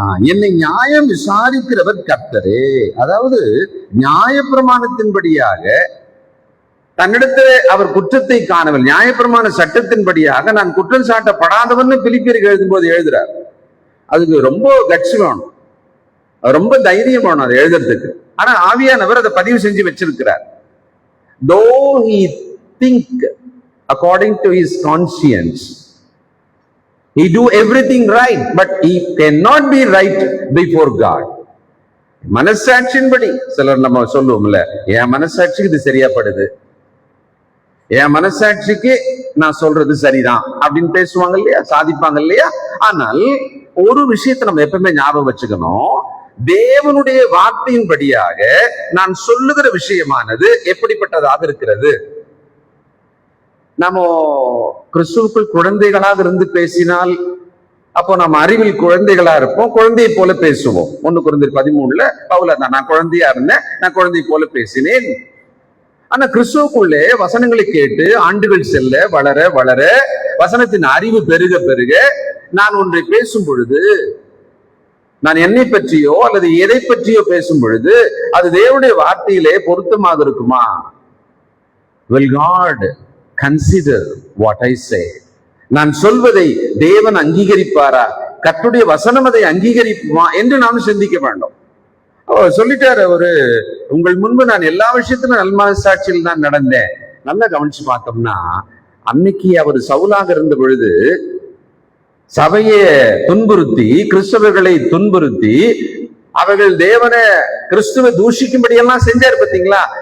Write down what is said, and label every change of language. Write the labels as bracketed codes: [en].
[ta] என்னை நியாயம் விசாரிக்கிறவர் கர்த்தரே. அதாவது நியாயப்பிரமாணத்தின்படியாக தன்னிடத்தில் அவர் குற்றத்தை காணவில்லை. நியாயப்பிரமாண சட்டத்தின்படியாக நான் குற்றம் சாட்டப்படாதவன்னு பிலிப்பியருக்கு எழுதும் போது எழுதுறார். அதுக்கு ரொம்ப கட்சி வேணும். ரொம்ப தைரியமான அதை எழுதுறதுக்கு. ஆனா ஆவியானவர் அதை பதிவு செஞ்சு வச்சிருக்கிறார். [en] Though he think according to his conscience, he do everything right, but he cannot be right before God. [ta] மனசாட்சியின்படி சிலர் நம்ம சொல்லுவோம்ல, என் மனசாட்சிக்கு இது சரியா படுது, என் மனசாட்சிக்கு நான் சொல்றது சரிதான் அப்படின்னு பேசுவாங்க இல்லையா, சாதிப்பாங்க இல்லையா. ஆனால் ஒரு விஷயத்தை நம்ம எப்பவுமே ஞாபகம் வச்சுக்கணும், தேவனுடைய வார்த்தையின்படியாக நான் சொல்லுகிற விஷயமானது எப்படிப்பட்டதாக இருக்கிறது. நம்ம கிறிஸ்துவுக்குள் குழந்தைகளாக இருந்து பேசினால் அப்போ நம்ம அறிவில் குழந்தைகளா இருப்போம், குழந்தையை போல பேசுவோம். 1 கொரிந்தியர் 13 பவுல் நான் குழந்தையா இருந்தேன், நான் குழந்தை போல பேசினேன். ஆனா கிறிஸ்துவுக்குள்ளே வசனங்களை கேட்டு ஆண்டுகள் செல்ல வளர வளர வசனத்தின் அறிவு பெருக பெருக நான் ஒன்றை பேசும் பொழுது, நான் என்னை பற்றியோ அல்லது எதை பற்றியோ பேசும் பொழுது அது தேவனுடைய வார்த்தையிலே பொருத்தமாக இருக்குமா? [en] Will God consider what I say? [ta] நான் சொல்வதை தேவன் அங்கீகரிப்பாரா? கர்த்தருடைய வசனம் அதை அங்கீகரிக்குமா என்று நாம் சிந்திக்க வேண்டும். சொல்லிட்டாரு அவரு, உங்கள் முன்பு நான் எல்லா விஷயத்திலும் நல்மனசாட்சியில் தான் நடந்தேன். நல்லா கவனிச்சு பார்த்தோம்னா, அன்னைக்கு அவர் சவுலாக இருந்த பொழுது சபையை துன்புறுத்தி, கிறிஸ்தவர்களை துன்புறுத்தி, அவர்கள் தேவனை கிறிஸ்துவை தூஷிக்கும்படியெல்லாம் செஞ்சார். பார்த்தீங்களா?